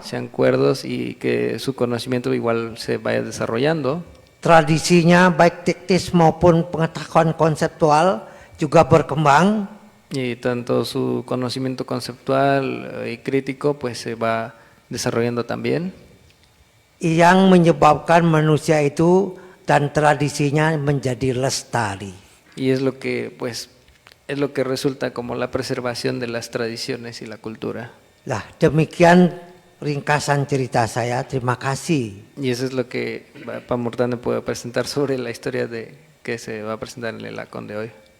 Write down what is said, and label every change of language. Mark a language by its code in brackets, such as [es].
[es] sean cuerdos y que su conocimiento igual se vaya desarrollando. [id] tradisinya baik teknis maupun pengetahuan konseptual juga berkembang, [es] Y tanto su conocimiento conceptual y crítico pues se va desarrollando también. [id] yang menyebabkan manusia itu dan tradisinya menjadi lestari. [es] Y es lo que pues es lo que resulta como la preservación de las tradiciones y la cultura. [id] Lah, demikian ringkasan cerita saya. Terima kasih. [es] Y eso es lo que Pak Murtane puede presentar sobre la historia que se va a presentar en el LACON de hoy.